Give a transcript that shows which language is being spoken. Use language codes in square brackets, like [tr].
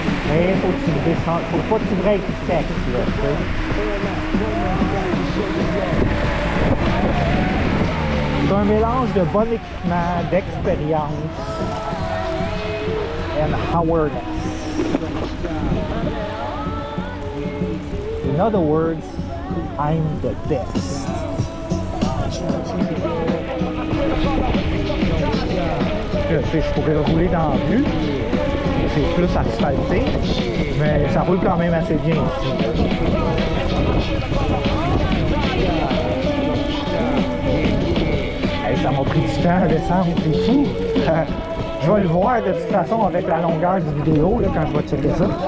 [fr] Mais faut que tu descendes, faut pas que tu breaks sec, là, tu sais. C'est un mélange de bon équipement, d'expérience [en] and awareness. In other words, I'm the best. [fr] Je pourrais rouler dans la rue, c'est plus asphalté, mais ça roule quand même assez bien ici. Hey, ça m'a pris du temps à descendre, c'est fou. Je vais le voir de toute façon avec la longueur du vidéo là, quand je vais checker ça.